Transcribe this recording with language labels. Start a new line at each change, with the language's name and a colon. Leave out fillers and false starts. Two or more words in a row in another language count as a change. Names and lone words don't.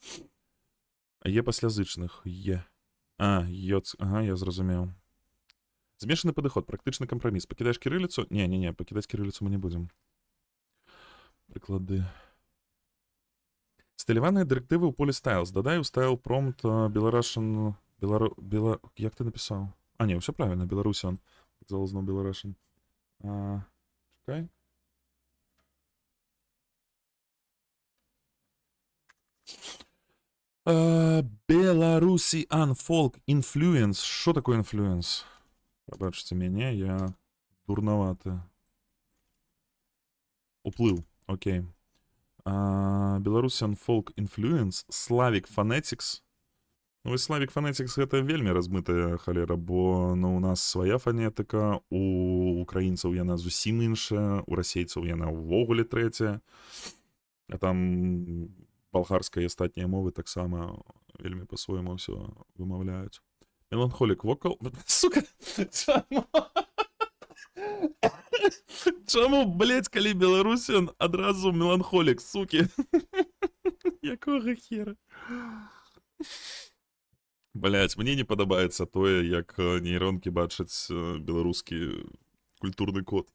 Belarusian: Е пасля зычных. Е. Йоц. Ага, я зразумеў. Змешаны падыход, практычны кампраміс. Пакідаеш кірыліцу? Не, пакідаць кірыліцу мы не будзем. Прыклады. Стыляваныя дырэктывы ў поле styles. Дадай у
English: style prompt Belarusian...
Belarusian: Як ты напісаў? А, не, ўсё правільна, Belarusian. Залазно Belarusian. Чакай.
English: Belarusian folk influence.
Belarusian: Що такое influence? Пробачце мяне, я дурнаваты. Уплыў, окей.
English: Belarusian folk influence, Slavic phonetics.
Belarusian: Ну, вось
English: Slavic phonetics
Belarusian: гэта вельмі размытая халера, бо ну, у нас свая фонетыка, у украінцаў яна зусім іншая, у расейцаў яна ўвогуле трэцяя. А там балгарская і астатнія мовы таксама вельмі па-свойму ўсё вымаўляюць.
English: Melancholic vocal...
Belarusian: Сука! Чаму, блядь, калі Belarusian адразу меланхолік, суки? Якога хера? Блядь, мне не падабаецца тое, як нейронкі бачаць беларускі культурны код.